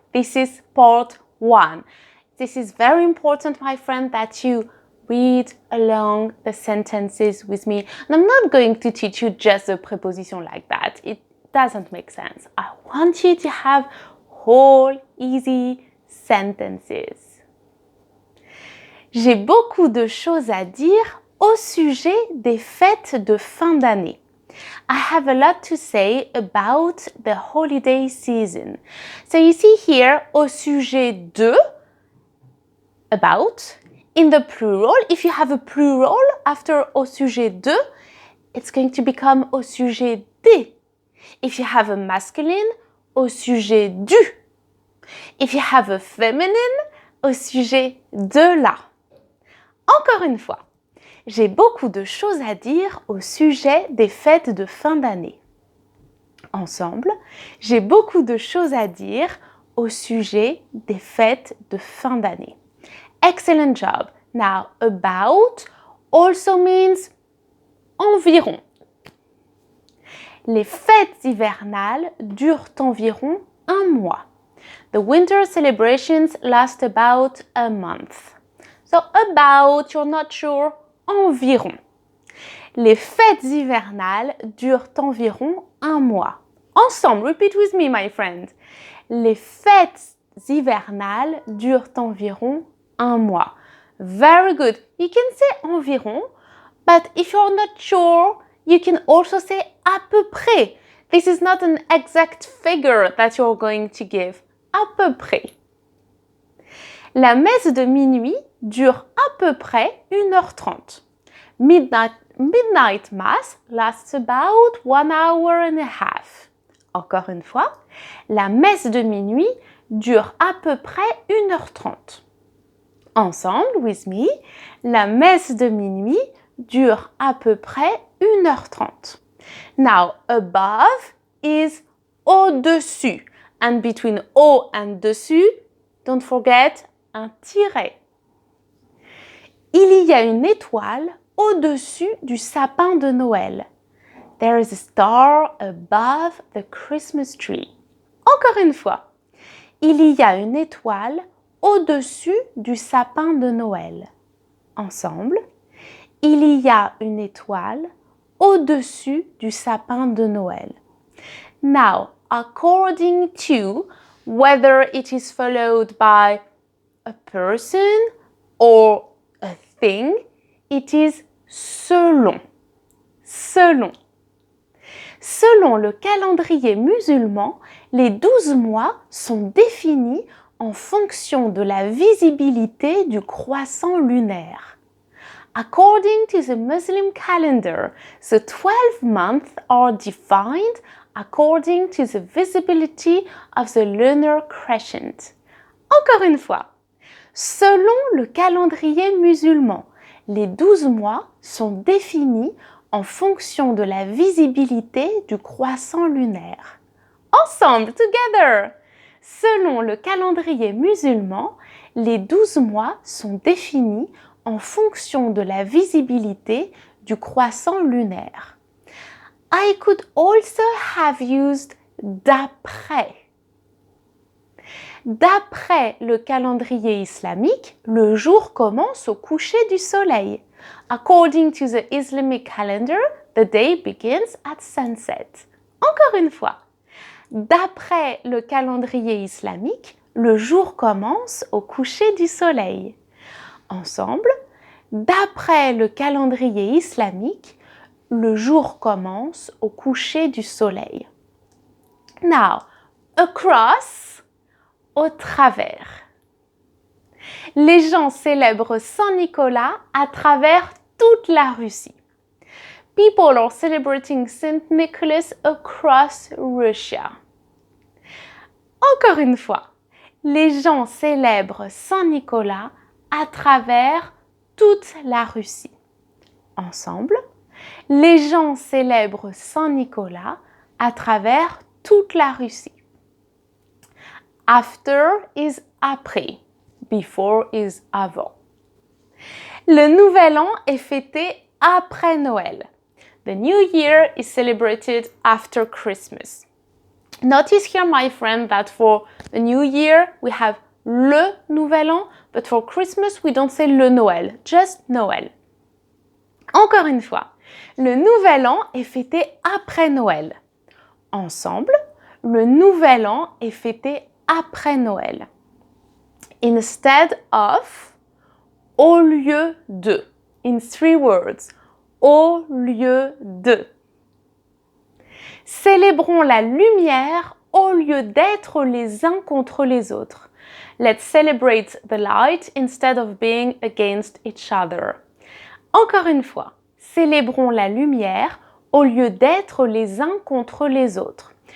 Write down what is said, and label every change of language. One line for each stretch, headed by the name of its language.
English: This is part 1. This is very important, my friend, that you read along the sentences with me. And I'm not going to teach you just a preposition like that. It doesn't make sense. I want you to have whole easy sentences.
French: J'ai beaucoup de choses à dire au sujet des fêtes de fin d'année.
English: I have a lot to say about the holiday season. So you see here, au sujet de, about, in the plural. If you have a plural after au sujet de, it's going to become au sujet des. If you have a masculine, au sujet du. If you have a feminine, au sujet de la.
French: Encore une fois, j'ai beaucoup de choses à dire au sujet des fêtes de fin d'année. Ensemble, j'ai beaucoup de choses à dire au sujet des fêtes de fin d'année.
English: Excellent job. Now, about also means environ.
French: Les fêtes hivernales durent environ un mois.
English: The winter celebrations last about a month. So, about, you're not sure, environ.
French: Les fêtes hivernales durent environ un mois.
English: Ensemble, repeat with me, my friend.
French: Les fêtes hivernales durent environ un mois.
English: Very good. You can say environ, but if you're not sure, you can also say à peu près. This is not an exact figure that you're going to give.
French: À peu près. La messe de minuit dure à peu près 1h30.
English: Midnight Mass lasts about 1 hour and a half.
French: Encore une fois, la messe de minuit dure à peu près 1h30. Ensemble,
English: with me,
French: la messe de minuit dure à peu près 1h30.
English: Now, above is au-dessus. And between au and dessus, don't forget un tiret.
French: Il y a une étoile au-dessus du sapin de Noël.
English: There is a star above the Christmas tree.
French: Encore une fois. Il y a une étoile au-dessus du sapin de Noël. Ensemble. Il y a une étoile au-dessus du sapin de Noël.
English: Now, according to whether it is followed by a person or a thing, it is selon.
French: Selon. Selon le calendrier musulman, les 12 mois sont définis en fonction de la visibilité du croissant lunaire.
English: According to the Muslim calendar, the 12 months are defined according to the visibility of the lunar crescent.
French: Encore une fois, selon le calendrier musulman, les 12 mois sont définis en fonction de la visibilité du croissant lunaire. Ensemble,
English: together!
French: Selon le calendrier musulman, les 12 mois sont définis en fonction de la visibilité du croissant lunaire.
English: I could also have used d'après.
French: D'après le calendrier islamique, le jour commence au coucher du soleil.
English: According to the Islamic calendar, the day begins at sunset.
French: Encore une fois. D'après le calendrier islamique, le jour commence au coucher du soleil. Ensemble, d'après le calendrier islamique, le jour commence au coucher du soleil.
English: Now, across, au travers.
French: Les gens célèbrent Saint-Nicolas à travers toute la Russie.
English: People are celebrating Saint Nicholas across Russia.
French: Encore une fois, les gens célèbrent Saint-Nicolas à travers toute la Russie. Ensemble, Les gens célèbrent Saint-Nicolas à travers toute la Russie.
English: After is après. Before is avant.
French: Le Nouvel An est fêté après Noël.
English: The New Year is celebrated after Christmas. Notice here, my friend, that for the New Year, we have le Nouvel An, but for Christmas, we don't say le Noël, just Noël.
French: Encore une fois, le Nouvel An est fêté après Noël. Ensemble, le Nouvel An est fêté après Noël.
English: Instead of, au lieu de. In 3 words. Au lieu de.
French: Célébrons la lumière au lieu d'être les uns contre les autres.
English: Let's celebrate the light instead of being against each other.
French: Encore une fois, célébrons la lumière au lieu d'être les uns contre les autres.